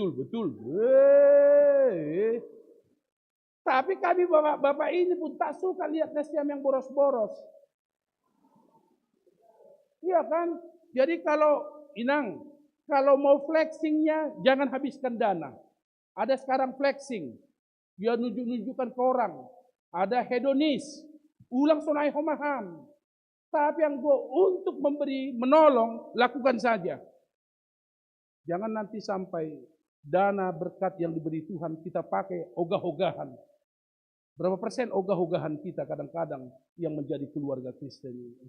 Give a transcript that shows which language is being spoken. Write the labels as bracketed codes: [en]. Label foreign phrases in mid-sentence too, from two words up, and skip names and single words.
[id] Tapi kami bapak-bapak ini pun tak suka lihat nasiam yang boros-boros. Iya kan? Jadi kalau Inang, kalau mau flexingnya jangan habiskan dana. Ada sekarang flexing. Dia nunjuk-nunjukkan ke orang. Ada hedonis. [bts] Ulang sonai homaham. [id] Tapi yang untuk memberi, menolong, lakukan saja. Jangan nanti sampai dana berkat yang diberi Tuhan kita pakai ogah-ogahan. Berapa persen ogah-ogahan kita kadang-kadang yang menjadi keluarga Kristen ini.